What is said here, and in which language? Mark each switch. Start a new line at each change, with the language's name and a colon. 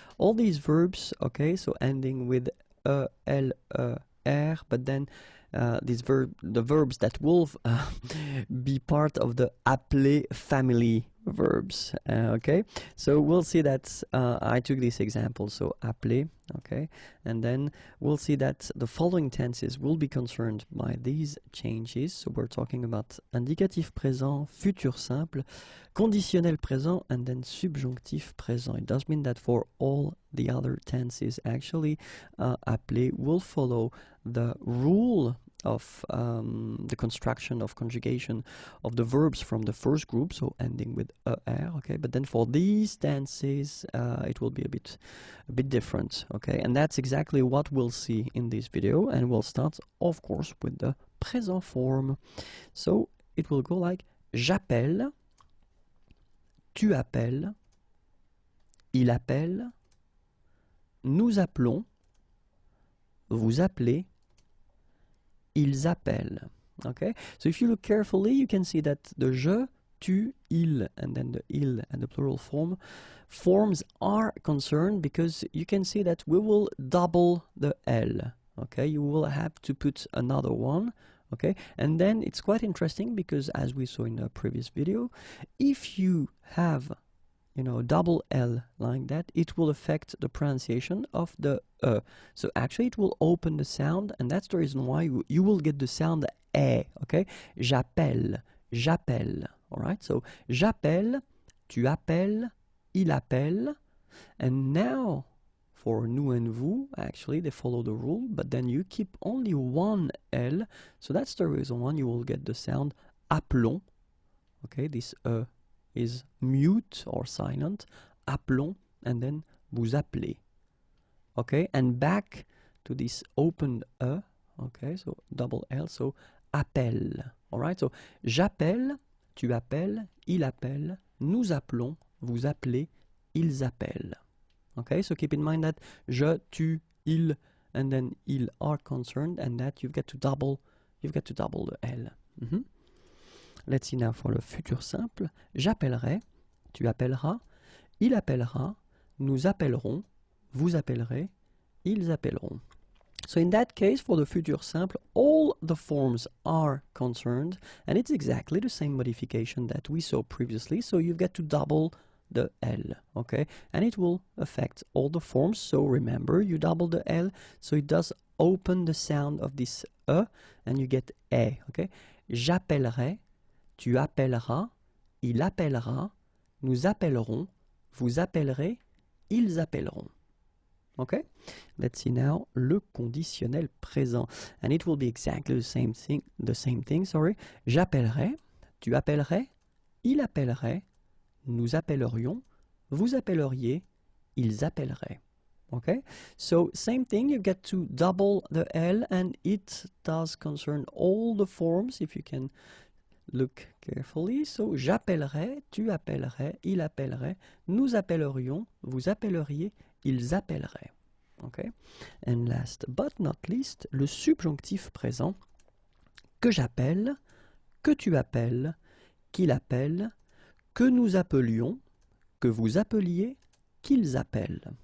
English: All these verbs, okay, so ending with e, l, e, r, but then the verbs that will be part of the appeler family verbs, okay? So we'll see that I took this example, so appeler, okay? And then we'll see that the following tenses will be concerned by these changes. So we're talking about indicatif présent, futur simple, conditionnel présent, and then subjonctif présent. It does mean that for all the other tenses, actually, appeler will follow the rule of the construction of conjugation of the verbs from the first group, so ending with er, okay? But then for these tenses, it will be a bit different, okay? And that's exactly what we'll see in this video, and we'll start, of course, with the present form. So it will go like
French: j'appelle, tu appelles, il appelle, nous appelons, vous appelez, ils appellent.
English: Okay, so if you look carefully, you can see that the je, tu, il, and then the il and the plural forms are concerned, because you can see that we will double the l. Okay, you will have to put another one. Okay, and then it's quite interesting, because as we saw in the previous video, if you have, you know, double L like that, it will affect the pronunciation of the e. So actually it will open the sound, and that's the reason why you will get the sound e, okay?
French: J'appelle, j'appelle,
English: all right? So
French: j'appelle, tu appelles, il appelle,
English: and now for nous and vous, actually they follow the rule, but then you keep only one L, so that's the reason why you will get the sound appelons, okay? This e is mute or silent, appelons, and then
French: vous appelez,
English: okay? And back to this open e, okay? So double L, so appelle, all right?
French: So j'appelle, tu appelles, il appelle, nous appelons, vous appelez, ils appellent, okay?
English: So keep in mind that je, tu, il, and then ils are concerned, and that you've got to double the L. Let's see now for le futur simple.
French: J'appellerai, tu appelleras, il appellera, nous appellerons, vous appellerez, ils appelleront.
English: So in that case, for the futur simple, all the forms are concerned, and it's exactly the same modification that we saw previously. So you've got to double the L, okay? And it will affect all the forms. So remember, you double the L, so it does open the sound of this E, and you get E, okay?
French: J'appellerai, tu appelleras, il appellera, nous appellerons, vous appellerez, ils appelleront. Okay?
English: Let's see now le conditionnel présent. And it will be exactly the same thing, sorry.
French: J'appellerai, tu appellerais, il appellerait, nous appellerions, vous appelleriez, ils appelleraient.
English: Okay? So same thing, you've got to double the L, and it does concern all the forms, if you can look carefully.
French: So j'appellerai, tu appellerais, il appellerait, nous appellerions, vous appelleriez, ils appelleraient. Okay?
English: And last but not least,
French: le subjonctif présent, que j'appelle, que tu appelles, qu'il appelle, que nous appelions, que vous appeliez, qu'ils appellent.